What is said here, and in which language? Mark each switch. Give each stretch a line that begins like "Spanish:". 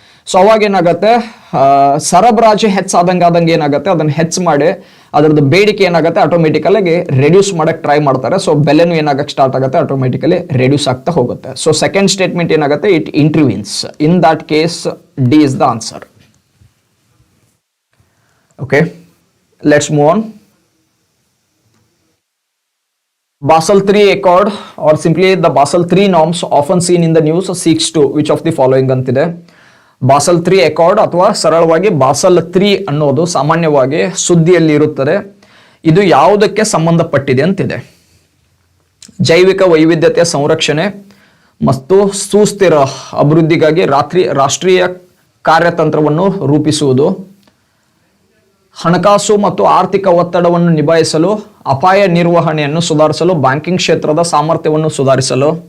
Kannada: So ಅವಾಗ ಏನಾಗುತ್ತೆ, ಸರಬರಾಜು ಹೆಚ್ಚಾದಂಗೆ ಏನಾಗುತ್ತೆ, ಅದನ್ನ ಹೆಚ್ಚು ಮಾಡಿ ಅದರದ್ದು ಬೇಡಿಕೆ ಏನಾಗುತ್ತೆ ಆಟೋಮೆಟಿಕಲ್ ಆಗಿ ರೆಡ್ಯೂಸ್ ಮಾಡಕ್ಕೆ ಟ್ರೈ ಮಾಡ್ತಾರೆ. ಸೊ ಬೆಲೆನೂ ಏನಾಗಕ್ಕೆ ಸ್ಟಾರ್ಟ್ ಆಗುತ್ತೆ, ಆಟೋಮೆಟಿಕಲಿ ರೆಡ್ಯೂಸ್ ಆಗ್ತಾ ಹೋಗುತ್ತೆ. ಸೊ ಸೆಕೆಂಡ್ ಸ್ಟೇಟ್ಮೆಂಟ್ ಏನಾಗುತ್ತೆ,
English: It intervenes. In that case D is the answer. Okay, let's move on. Basel III Accord or simply the Basel III norms often seen in the news seeks to which of the following ಅಂತಿದೆ.
Kannada: Basel III Accord ಅಥವಾ ಸರಳವಾಗಿ Basel III ಅನ್ನೋದು ಸಾಮಾನ್ಯವಾಗಿ ಸುದ್ದಿಯಲ್ಲಿ ಇರುತ್ತದೆ. ಇದು ಯಾವುದಕ್ಕೆ ಸಂಬಂಧಪಟ್ಟಿದೆ ಅಂತಿದೆ. ಜೈವಿಕ ವೈವಿಧ್ಯತೆಯ ಸಂರಕ್ಷಣೆ ಮತ್ತು ಸುಸ್ಥಿರ ಅಭಿವೃದ್ಧಿಗಾಗಿ ರಾಷ್ಟ್ರೀಯ ಕಾರ್ಯತಂತ್ರವನ್ನು ರೂಪಿಸುವುದು, ಹಣಕಾಸು ಮತ್ತು ಆರ್ಥಿಕ ಒತ್ತಡವನ್ನು ನಿಭಾಯಿಸಲು, ಅಪಾಯ ನಿರ್ವಹಣೆಯನ್ನು ಸುಧಾರಿಸಲು, ಬ್ಯಾಂಕಿಂಗ್ ಕ್ಷೇತ್ರದ ಸಾಮರ್ಥ್ಯವನ್ನು ಸುಧಾರಿಸಲು,